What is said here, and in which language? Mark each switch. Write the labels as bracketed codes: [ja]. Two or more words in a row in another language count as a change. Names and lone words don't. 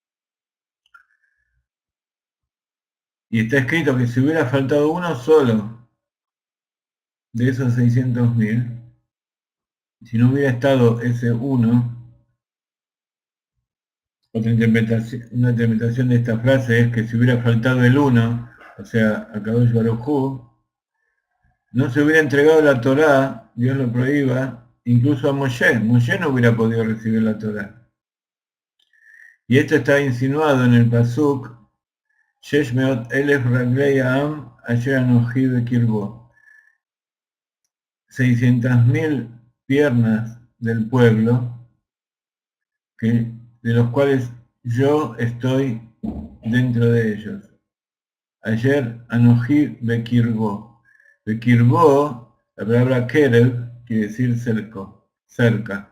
[es] Y está escrito que si hubiera faltado uno solo de esos 600.000, si no hubiera estado ese uno, una interpretación de esta frase es que si hubiera faltado el uno, o sea, a [he] קדוש ברוך הוא, [es] no se hubiera entregado la Torá, Dios lo prohíba, incluso a Moshe. Moshe no hubiera podido recibir la Torá. Y esto está insinuado en el Pasuk, [he] שש מאות אלף רגלי עם אשר אנכי בקרבו. [es] 600.000 piernas del pueblo, de los cuales yo estoy dentro de ellos. [he] אשר אנכי בקרבו. [es] Bekirbo, la palabra Kerev quiere decir cerca.